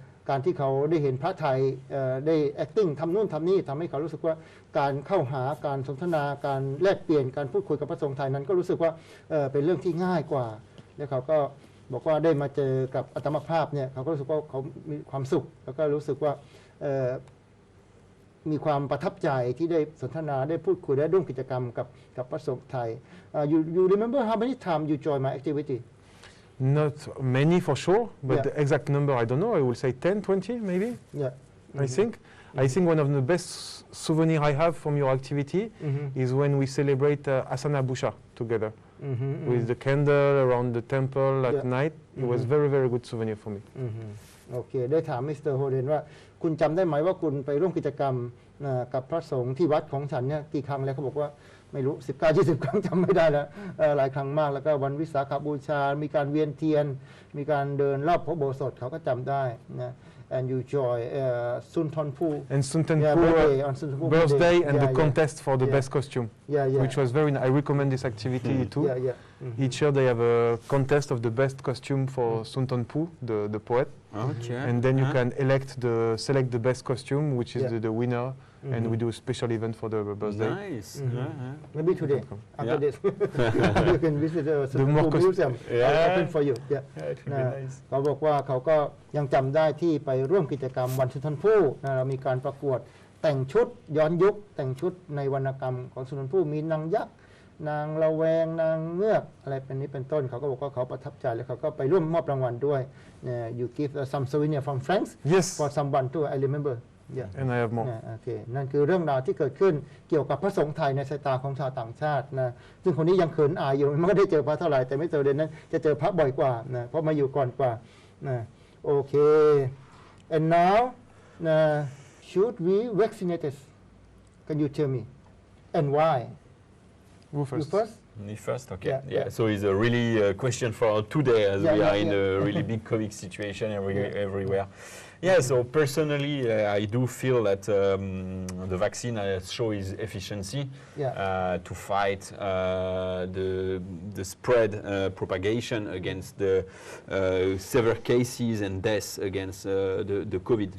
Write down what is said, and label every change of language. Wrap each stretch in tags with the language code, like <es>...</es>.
<th>การที่เขาได้เห็นพระไทยได้ acting ทำนู่นทำนี่ทำให้เขารู้สึกว่าการเข้าหาการสนทนาการแลกเปลี่ยนการพูดคุยกับพระสงฆ์ไทยนั้นก็รู้สึกว่าเป็นเรื่องที่ง่ายกว่าแล้วเขาก็บอกว่าได้มาเจอกับอัตมภาพเนี่ยเขาก็รู้สึกว่าเขามีความสุขแล้วก็รู้สึกว่า มีความประทับใจที่ได้สนทนาได้พูดคุยได้ร่วมกิจกรรมกับพระสงฆ์ไทย</th> <en>you remember how many times you join my activity? Not many for sure, but Yeah. the exact number I don't know. I will say 10, 20 maybe. Yeah. I think. I think one of the best souvenir I have from your activity is when we celebrate Asana Busha together with the candle around the temple at night. It was very, very good souvenir for me.</en> <th>โอเคได้ถามมิสเตอร์โฮเดนว่าคุณจำได้ไหมว่าคุณไปร่วมกิจกรรมกับพระสงฆ์ที่วัดของฉันเนี่ยกี่ครั้งแล้วเขาบอกว่าไม่รู้19-20 ครั้งจำไม่ได้แล้วหลายครั้งมากแล้วก็วันวิสาขบูชามีการเวียนเทียนมีการเดินรอบพระอุโบสถเขาก็จำได้นะ</th> <en>and you join Suntonpu And Suntonpu birthday and the contest for the best costume, which was very nice. I recommend this activity too. Each year they have a contest of the best costume for Suntonpu, the poet. Okay. And then you can select the best costume, which is the winner. And we do a special event for the birthday. Nice. Maybe today after this you can visit the Suntonpu museum. Open for you. It would be nice.</en> <th>เขาบอกว่าเขาก็ยังจำได้ที่ไปร่วมกิจกรรมวันสุนทรภู่เรามีการประกวดแต่งชุดย้อนยุคแต่งชุดในวรรณกรรมของสุนทรภู่มีนางยักษ์นางละแวงนางเงือกอะไรเป็นนี้เป็นต้นเขาก็บอกว่าเขาประทับใจแล้วเขาก็ไปร่วมมอบรางวัลด้วย</th> <en>You give some souvenir from France for someone too I remember And I have more.</en> <th>โอเคนั่นคือเรื่องราวที่เกิดขึ้นเกี่ยวกับพระสงฆ์ไทยในสายตาของชาวต่างชาตินะซึ่งคนนี้ยังเขินอายอยู่ไม่ได้เจอพระเท่าไหร่แต่ไม่เจอเดนนั้นจะเจอพระบ่อยกว่านะเพราะมาอยู่ก่อนกว่านะโอเค</th> <en>and now should we vaccinate us can you tell me and why Who first? You first Me first, okay. Yeah. So it's a really question for today as we are in a really big COVID situation everywhere. Yeah, so personally, I do feel that the vaccine has shown its efficiency to fight the spread propagation against the severe cases and deaths against the COVID.</en>